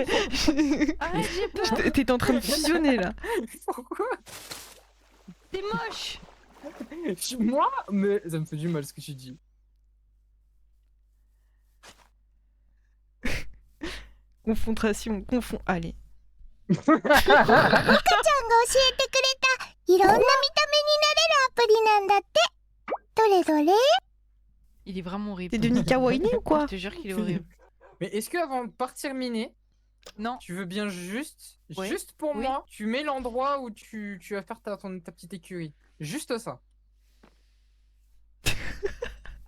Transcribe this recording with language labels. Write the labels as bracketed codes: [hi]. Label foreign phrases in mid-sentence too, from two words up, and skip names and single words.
[fr] Ah, j'ai peur. t'es en train de fusionner là. Pourquoi? T'es moche. Moi? Mais ça me fait du mal ce que tu dis. Confrontation, confond. Allez. [ja] ちゃんが教えてくれた、いろんな見た目になれるアプリなんだって。どれどれ？ [fr] Il est vraiment horrible. T'es devenu kawaii ou quoi? Je te jure qu'il est horrible. Mais est-ce que avant de partir miner, Non. tu veux bien juste, Ouais. juste pour Oui. moi, tu mets l'endroit où tu vas faire ta petite écurie. Juste ça.